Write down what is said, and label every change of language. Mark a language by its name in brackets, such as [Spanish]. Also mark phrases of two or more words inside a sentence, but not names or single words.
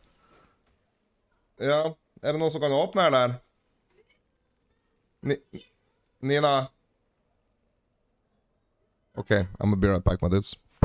[Norwegian] Ja, er det noen som kan åpne her der? Ni Nina? [English] Ok, I'm gonna be right back, my dudes.